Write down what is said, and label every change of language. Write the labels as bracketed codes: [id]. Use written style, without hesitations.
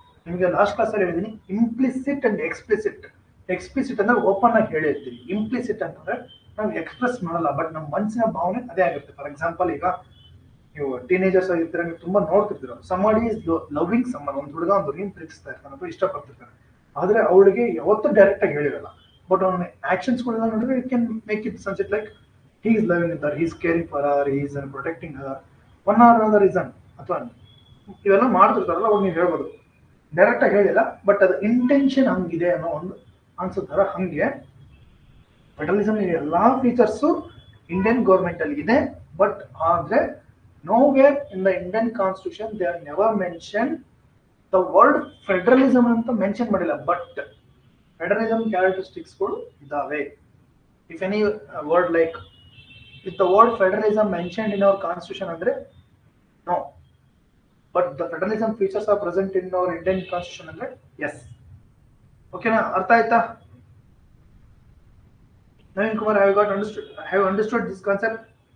[kn] ನಿಮಗೆ last class ಅಲ್ಲಿ ಹೇಳಿದೀನಿ, ಇಂಪ್ಲಿಸಿಟ್ ಅಂಡ್ ಎಕ್ಸ್ಪ್ಲಿಸಿಟ್. ಎಕ್ಸ್ಪ್ಲಿಸಿಟ್ ಅಂದ್ರೆ ಓಪನ್ ಆಗಿ ಹೇಳಿರ್ತೀವಿ, ಇಂಪ್ಲಿಸಿಟ್ ಅಂತಂದ್ರೆ ನಾವು ಎಕ್ಸ್ಪ್ರೆಸ್ ಮಾಡಲ್ಲ, ಬಟ್ ನಮ್ಮ ಮನಸ್ಸಿನ ಭಾವನೆ ಅದೇ ಆಗಿರುತ್ತೆ. ಫಾರ್ ಎಕ್ಸಾಂಪಲ್, ಈಗ ನೀವು ಟೀನೇಜರ್ಸ್ ಆಗಿರ್ತೀರ, ನೀವು ತುಂಬಾ ನೋಡ್ತಿರ್ತೀರ, ಸಮಡಿ ಇಸ್ ಲವಿಂಗ್ ಸಮ್ಮನ್, ಒಂದು ಹುಡುಗ ಒಂದು ಹುಡುಗಿನ ಪ್ರೀತಿಸ್ತಾ ಇರ್ತಾನೆ ಅಥವಾ ಇಷ್ಟಪಡ್ತಿರ್ತಾನೆ, ಆದ್ರೆ ಅವಳಿಗೆ ಯಾವತ್ತೂ ಡೈರೆಕ್ಟ್ ಆಗಿ ಹೇಳಿರಲ್ಲ. ಬಟ್ ಅವನ ಆಕ್ಷನ್ಸ್ ಗಳನ್ನ ನೋಡಿದ್ರೆ [en] It can make it sunset like he is loving her, he is caring for her, he is protecting her, one or another reason. [kn] ಅಥವಾ ಇವೆಲ್ಲ ಮಾಡ್ತಿರ್ತಾರಲ್ಲ, ಅವಾಗ ನೀವು ಹೇಳ್ಬೋದು, ಡೈರೆಕ್ಟ್ ಆಗಿ ಹೇಳಿಲ್ಲ ಬಟ್ ಅದು ಇಂಟೆನ್ಷನ್ ಹಂಗಿದೆ ಅನ್ನೋ ಒಂದು ಅನ್ಸುತ್ತಾರ. [en] ಹಂಗೆ ಫೆಡರಲಿಸಮ್ ಎಲ್ಲಾ features Indian government ಅಲ್ಲಿ ಇದೆ, ಬಟ್ ಆದ್ರೆ nowhere in the Indian constitution they are never mentioned the word federalism [kn] ಅಂತ ಮೆನ್ಷನ್ ಮಾಡಿಲ್ಲ. [en] But federalism characteristics ಗಳು ಇದಾವೆ. If any word like with the word federalism mentioned in our constitution andre no, but the federalism features are present in our Indian constitution andre yes. Okay na, [kn] artha aita? [en] Naveen Kumar, have you understood this concept?